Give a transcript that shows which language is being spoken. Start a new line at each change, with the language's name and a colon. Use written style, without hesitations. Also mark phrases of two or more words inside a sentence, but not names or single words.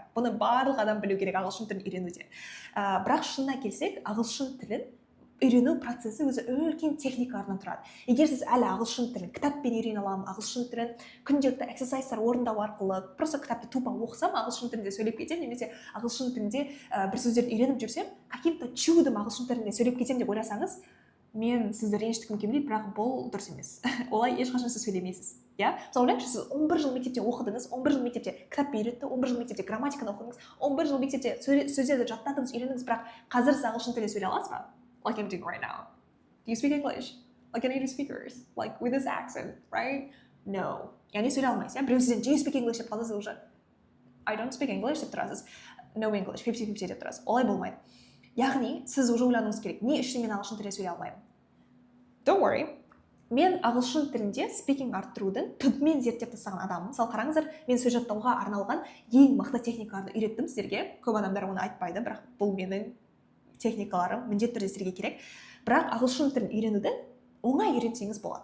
Kazakh: Бұны барлық адам білу керек ағылшын тілін үйренуде. Бірақ шынына келсек, ағылшын тілін үйрену процесі өзі үлкен техникалардан тұрады. Егер сіз әлі ағылшын тілін кітаппен үйрене аламын, ағылшын тілін күнделікті эксерсайздар орындау арқылы просто кітапты тупо оқысам, ағылшын тілінде сөйлеп кетемін, немесе ағылшын тілінде бір сөздерді үйреніп жүрсем,
Russian: каким-то чудом
Kazakh: ағылшын тілінде сөйлеп кетемін деп ойласаңыз, мен сізді ренжіткім келмейді, бірақ бұл дұрыс емес. Олай ешқашан сіз сөйлемейсіз. Иә? Мысалы ойлаңызшы, сіз 11 жыл мектепте оқыдыңыз, 11 жыл мектепте кітап үйретті, 11 жыл мектепте грамматиканы оқыдыңыз, 11 жыл мектепте сөздерді жаттадыңыз, үйрендіңіз, бірақ қазір сіз ағылшын тілінде сөйлей аласыз ба?
English: Like I'm doing right now. Do you speak English? Like a native speakers? Like with this accent, right? No.
Kazakh: Яғни сөйлей алмайсыз, иә? Біреу сізден
English: do you speak English
Kazakh: деп қалса, сіз уже
English: I don't speak English
Kazakh: деп тұрасыз.
English: No English,
Kazakh: 50-50 деп тұрасыз. Олай болмайды. Яғни сіз уже ойлануыңыз керек. Не үшін мен ағылшын тілінде сөйлей алмаймын?
English: Don't worry.
Kazakh: Мен ағылшын тілінде спикинг арттырудың түбімен зерттеп тастаған адаммын. Мысалы қараңыздар, мен сөз жаттауға арналған ең мықты техникаларды үйреттім сіздерге. Көп адамдар оны айтпайды, бірақ бұл менің техникаларым, міндетті түрде сіздерге керек. Бірақ ағылшын тілін үйренуді оңай үйренсеңіз болады.